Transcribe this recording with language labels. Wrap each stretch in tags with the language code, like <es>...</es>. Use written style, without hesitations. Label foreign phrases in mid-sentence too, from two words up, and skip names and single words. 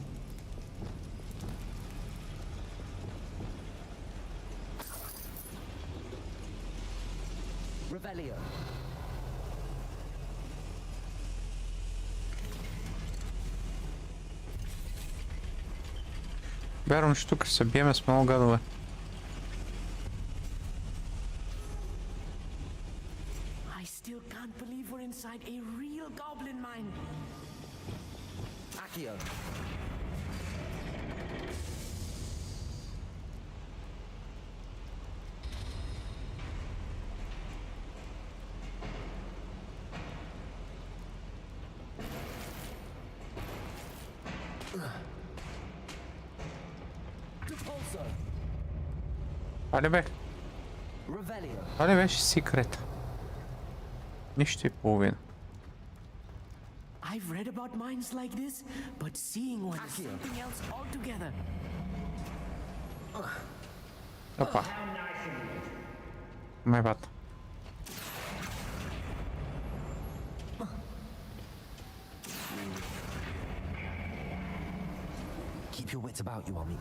<en>Revelio.</en> <bg>Вярвам, че тук се биеме с много гадове.</bg> <en>I still can't believe we're inside a real goblin mine. Accio.</en> <bg>Това ли бе?</bg> <en>Revelio.</en> <bg>Това ли беше секрет? Нищо и половина.</bg> <en>I've read about mines like this, but seeing one is something else altogether. Опа. My bad. Keep your wits about you, Amit.</en>